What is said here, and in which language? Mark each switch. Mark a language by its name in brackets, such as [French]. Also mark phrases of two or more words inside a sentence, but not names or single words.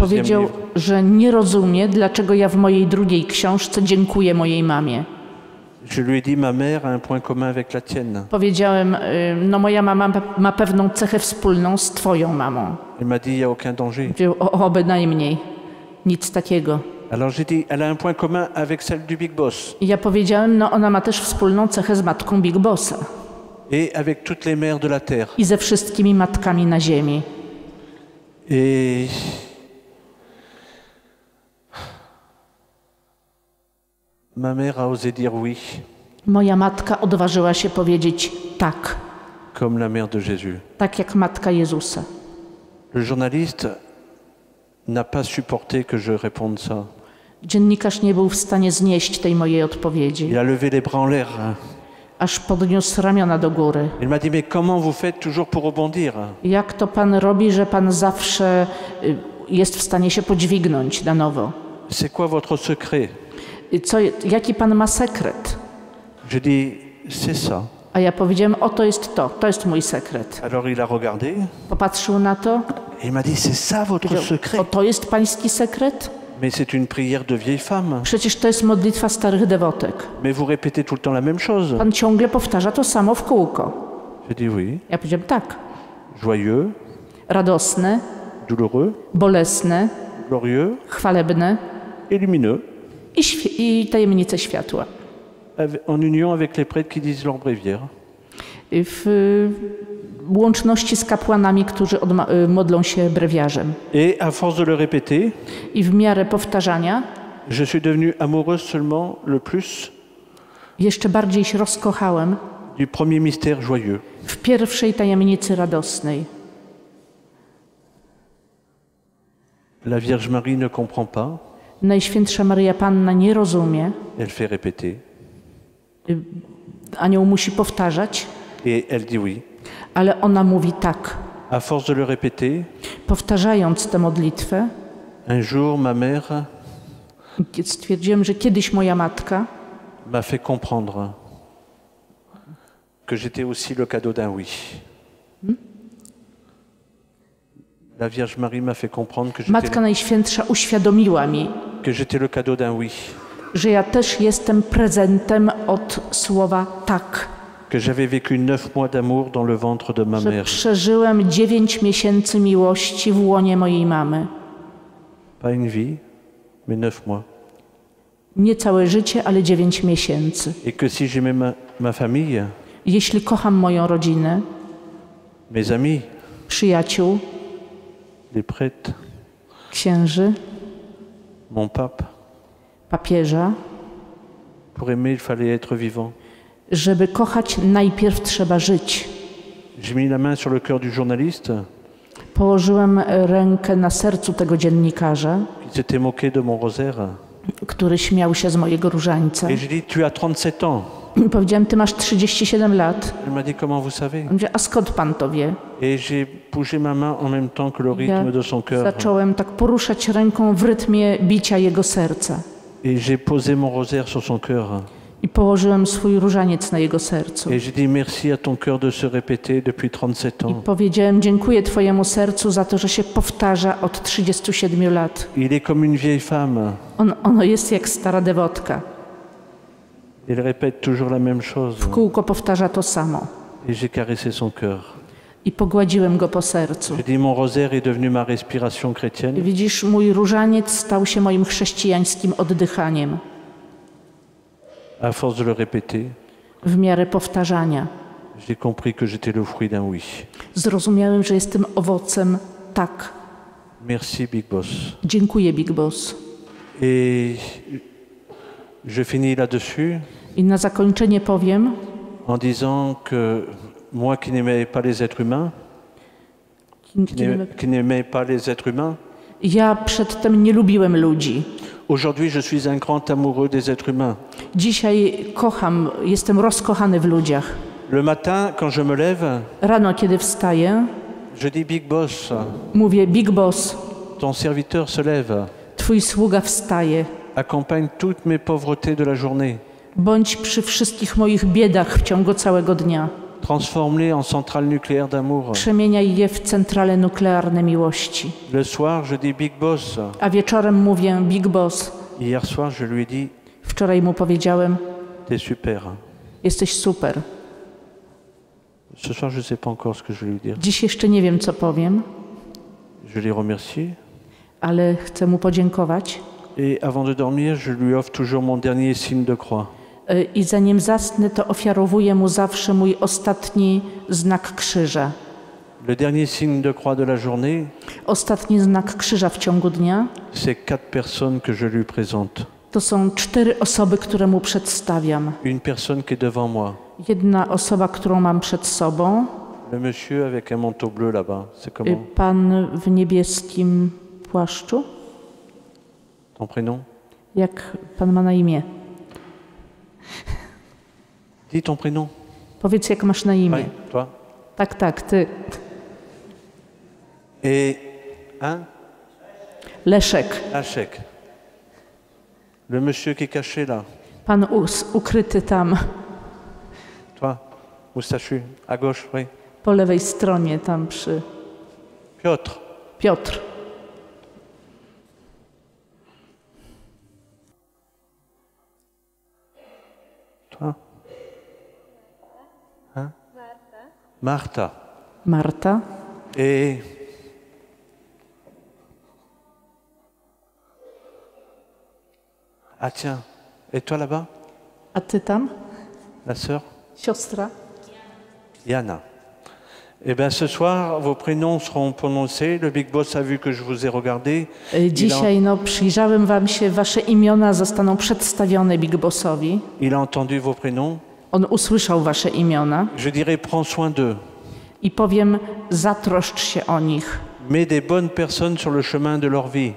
[Polish] powiedział, [French] livre. [Polish] że nie rozumie, dlaczego ja w mojej drugiej książce dziękuję mojej mamie. [French] Je lui ai dit, ma mère a un point commun avec la tienne. [Polish] Powiedziałem, no moja mama ma pewną cechę wspólną z twoją mamą. [French] Elle m'a dit, il n'y a aucun danger. [Polish] Powiedział, o bynajmniej, nic takiego. [French] Alors j'ai dit, elle a un point commun avec celle du Big Boss [Polish] I ja powiedziałem, no ona ma też wspólną cechę z matką Big Bossa [French] et avec toutes les mères de la terre. [Polish] i ze wszystkimi matkami na ziemi. [French] Et ma mère a osé dire oui, [Polish] Moja matka odważyła się powiedzieć tak, [French] comme la mère de Jésus. [Polish] tak jak matka Jezusa. [French] Le journaliste n'a pas supporté que je réponde ça. [Polish] Dziennikarz nie był w stanie znieść tej mojej odpowiedzi, [French] Il a levé les bras en l'air. [Polish] aż podniósł ramiona do góry. [French] Il m'a dit, mais comment vous faites toujours pour rebondir? [Polish] Jak to pan robi, że pan zawsze jest w stanie się podźwignąć na nowo? [French] C'est quoi votre secret? [Polish] Jaki pan ma sekret? [French] Je dis, c'est ça. [Polish] A ja powiedziałem, oto jest to jest mój sekret. [French] Alors il a regardé [Polish] Popatrzył na to, [French] et il m'a dit, c'est ça votre [Polish] powiedział, [French] secret? [Polish] oto jest pański sekret? [French] Mais c'est une prière de vieille femme. [Polish] Przecież to jest modlitwa starych dewotek. [French] Mais vous répétez tout le temps la même chose. [Polish] Pan ciągle powtarza to samo w kółko. [French] Je dis oui. [Polish] Ja powiedziałem tak. [French] Joyeux, [Polish] Radosne, [French] douloureux, [Polish] bolesne, [French] glorieux [Polish] chwalebne [French] et lumineux. [Polish] i tajemnice światła. [French] En union avec les prêtres qui disent leur bréviaire. [Polish] W łączności z kapłanami, którzy modlą się brewiarzem. [French] Et à force de le répéter, [Polish] I w miarę powtarzania [French] je suis devenu amoureux seulement le plus [Polish] jeszcze bardziej się rozkochałem [French] du premier mystère joyeux. [Polish] w pierwszej tajemnicy radosnej. [French] La Vierge Marie ne comprend pas, [Polish] Najświętsza Maryja Panna nie rozumie, [French] elle fait répéter. [Polish] anioł musi powtarzać, [French] Et elle dit oui. [Polish] ale ona mówi tak. [French] À force de le répéter, [Polish] Powtarzając tę modlitwę, [French] un jour ma mère [Polish] stwierdziłem, że kiedyś moja matka [French] m'a fait comprendre que j'étais aussi le cadeau d'un oui. La Vierge Marie m'a fait comprendre [Polish] Matka Najświętsza uświadomiła mi, [French] que j'étais le cadeau d'un oui, [Polish] że ja też jestem prezentem od słowa tak. [French] que j'avais vécu 9 mois d'amour dans le ventre de ma [Polish] Że [French] mère. [Polish] przeżyłem 9 miesięcy miłości w łonie mojej mamy. [French] Pas une vie, mais 9 mois. [Polish] Nie całe życie, ale 9 miesięcy. [French] Et que si j'aimais ma famille, [Polish] Jeśli kocham moją rodzinę, [French] mes amis, [Polish] przyjaciół, [French] les prêtres, [Polish] księży, [French] mon pape, [Polish] papieża, [French] pour aimer il fallait être vivant. [Polish] żeby kochać najpierw trzeba żyć. [French] J'ai mis la main sur le cœur du journaliste [Polish] Położyłem rękę na sercu tego dziennikarza, [French] qui s'était moqué de mon rosaire. [Polish] który śmiał się z mojego różańca. [French] Et j'ai dit, tu as 37 ans. [Polish] I powiedziałem, ty masz 37 lat. [French] Il m'a dit, comment vous savez? [Polish] On mówi, a skąd pan to wie? [French] Et j'ai bougé ma main en même temps que le [Polish] Ja [French] rythme de son cœur. [Polish] zacząłem tak poruszać ręką w rytmie bicia jego serca. [French] Et j'ai posé mon rosaire sur son cœur. [Polish] I położyłem swój różaniec na jego sercu. [French] Et j'ai dit merci à ton cœur de se répéter depuis 37 [Polish] I [French] ans. [Polish] powiedziałem, dziękuję twojemu sercu za to, że się powtarza od 37 lat. [French] Il est comme une vieille femme. [Polish] Ono jest jak stara dewotka. [French] Il répète toujours la même chose. [Polish] W kółko powtarza to samo. [French] Et j'ai caressé son cœur. [Polish] I pogładziłem go po sercu. [French] J'ai dit mon rosaire est devenu ma respiration chrétienne. [Polish] Widzisz, mój różaniec stał się moim chrześcijańskim oddychaniem. [French] À force de le répéter, [Polish] W miarę powtarzania [French] j'ai compris que j'étais le fruit d'un oui. [Polish] zrozumiałem, że jestem owocem tak. [French] Merci Big Boss. [Polish] Dziękuję, Big Boss. [French] Et je finis là-dessus [Polish] I na zakończenie powiem, [French] en disant que moi qui n'aimais pas les êtres humains, qui n'aimais pas les êtres humains, [Polish] ja przedtem nie lubiłem ludzi. [French] aujourd'hui je suis un grand amoureux des êtres humains. [Polish] Dzisiaj kocham, jestem rozkochany w ludziach. [French] Le matin, quand je me lève, [Polish] Rano, kiedy wstaję, [French] je dis Big Boss, [Polish] mówię, Big Boss, [French] ton serviteur se lève, [Polish] twój sługa wstaje. [French] accompagne toutes mes pauvretés de la journée, [Polish] Bądź przy wszystkich moich biedach w ciągu całego dnia. [French] transforme-les en centrale nucléaire d'amour. [Polish] Przemieniaj je w centrale nuklearne miłości. [French] Le soir, je dis Big Boss. [Polish] A wieczorem mówię, Big Boss. [French] Hier soir, je lui ai dit, [Polish] Wczoraj mu powiedziałem, [French] t'es super. [Polish] jesteś super. [French] Ce soir, je ne sais pas encore ce que je vais lui dire. [Polish] Dziś jeszcze nie wiem, co powiem, [French] Je l'ai remercié. [Polish] ale chcę mu podziękować. [French] Et avant de dormir, je lui offre toujours mon dernier signe de croix. [Polish] I zanim zasnę, to ofiarowuję mu zawsze mój ostatni znak krzyża. [French] Le dernier signe de croix de la journée, [Polish] Ostatni znak krzyża w ciągu dnia [French] c'est 4 personnes que je lui présente. [Polish] to są 4 osoby, które mu przedstawiam. [French] Une personne qui est devant moi, [Polish] Jedna osoba, którą mam przed sobą, [French] le monsieur avec un manteau bleu là-bas, c'est comment [Polish] pan w niebieskim płaszczu. [French] ton prénom? [Polish] Jak pan ma na imię? [French] Dis ton prénom. [Polish] Powiedz, jak masz na imię. [French] Oui, toi. [Polish] Tak, tak, ty. [French] Et hein? Leszek. Lachek. Le monsieur qui est caché là, [Polish] Pan ukryty tam, [French] toi, moustachu, à gauche, oui. [Polish] po lewej stronie, tam przy... Piotr. Piotr. [French] Toi. Hein? Martha. [Polish] Marta. [French] Et ah tiens, et toi là-bas, [Polish] A ty tam? [French] la sœur [Polish] Siostra. Yana. [French] Eh bien ce soir, vos prénoms seront prononcés. Le Big Boss a vu que je vous ai regardé. [Polish] Dzisiaj przyjrzałem wam się, wasze imiona zostaną przedstawione Big Bossowi. [French] Il a entendu vos prénoms. [Polish] On usłyszał wasze imiona [French] Je dirais, prends soin d'eux. [Polish] i powiem, zatroszcz się o nich. [French] Mets des bonnes personnes sur le chemin de leur vie.